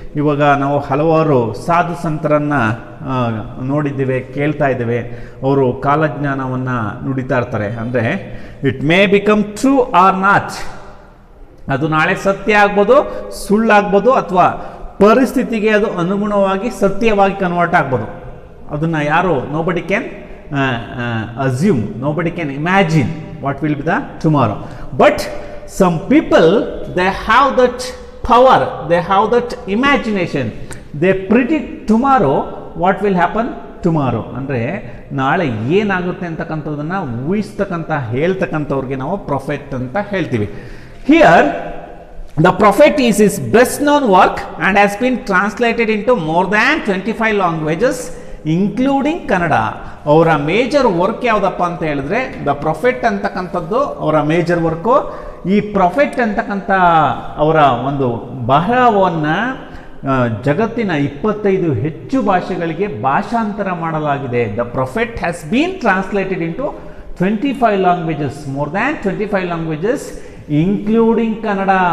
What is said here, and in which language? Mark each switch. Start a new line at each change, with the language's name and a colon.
Kannada: ಇವಾಗ ನಾವು ಹಲವಾರು ಸಾಧು ಸಂತರನ್ನು ನೋಡಿದ್ದೇವೆ, ಕೇಳ್ತಾ ಇದ್ದೇವೆ. ಅವರು ಕಾಲಜ್ಞಾನವನ್ನು ನುಡಿತಾ ಇರ್ತಾರೆ. ಅಂದರೆ
English: it may become true or not,
Kannada: ಅದು ನಾಳೆ ಸತ್ಯ ಆಗ್ಬೋದು, ಸುಳ್ಳಾಗ್ಬೋದು, ಅಥವಾ ಪರಿಸ್ಥಿತಿಗೆ ಅದು ಅನುಗುಣವಾಗಿ ಸತ್ಯವಾಗಿ ಕನ್ವರ್ಟ್ ಆಗ್ಬೋದು. ಅದನ್ನು ಯಾರು
English: nobody can assume, nobody can imagine what will be the tomorrow. But some people, they have that power, they have that imagination, they predict tomorrow what will happen tomorrow.
Kannada: ಅಂದರೆ ನಾಳೆ ಏನಾಗುತ್ತೆ ಅಂತಕ್ಕಂಥದ್ದನ್ನು ಊಹಿಸ್ತಕ್ಕಂಥ ಹೇಳ್ತಕ್ಕಂಥವ್ರಿಗೆ ನಾವು ಪ್ರೊಫೆಟ್ ಅಂತ ಹೇಳ್ತೀವಿ.
English: Here the prophet is his best known work and has been translated into more than 25 languages including Kannada.
Kannada: ಅವರ major work ಯಾವುದಪ್ಪ ಅಂತ ಹೇಳಿದ್ರೆ ದ ಪ್ರೊಫೆಟ್ ಅಂತಕ್ಕಂಥದ್ದು ಅವರ ಮೇಜರ್ ವರ್ಕು. ಈ ಪ್ರೊಫೆಟ್ ಅಂತಕ್ಕಂಥ ಅವರ ಒಂದು ಬರಹವನ್ನು ಜಗತ್ತಿನ 25 ಹೆಚ್ಚು ಭಾಷೆಗಳಿಗೆ ಭಾಷಾಂತರ ಮಾಡಲಾಗಿದೆ.
English: The prophet has been translated into 25 languages, more than 25 languages including Kannada.